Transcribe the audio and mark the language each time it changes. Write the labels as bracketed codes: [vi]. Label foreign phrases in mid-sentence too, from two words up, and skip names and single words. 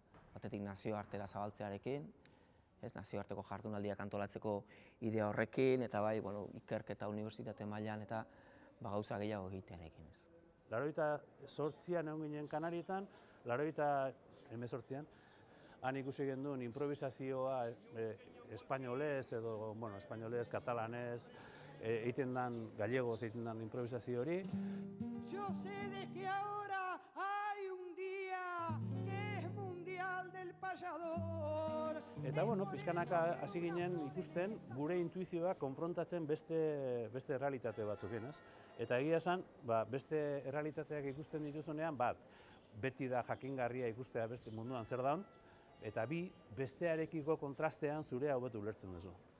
[eu] Batetik nazioartera zabaltzearekin, nazioarteko jardunaldiak antolatzeko idea horrekin, eta bai, ikerketa unibertsitate mailan eta gauza gehiago egitearekin. 88an egon ginen Kanarietan, 88an, han ikusi genduen improvisazioa espainolez edo, espainolez, katalanez, egiten dan, gallegoz egiten dan improvisazio hori. [es] Yo sé de que ahora hay un día que es mundial del payador. [eu] Eta, pixkanaka hasi ginen ikusten gure intuizioa konfrontatzen beste errealitate batzukin, ez? Eta egia esan, beste errealitateak ikusten dituzunean, beti da jakingarria ikustea beste munduan zer daun, eta bestearekiko kontrastean zurea hobeto ulertzen duzu.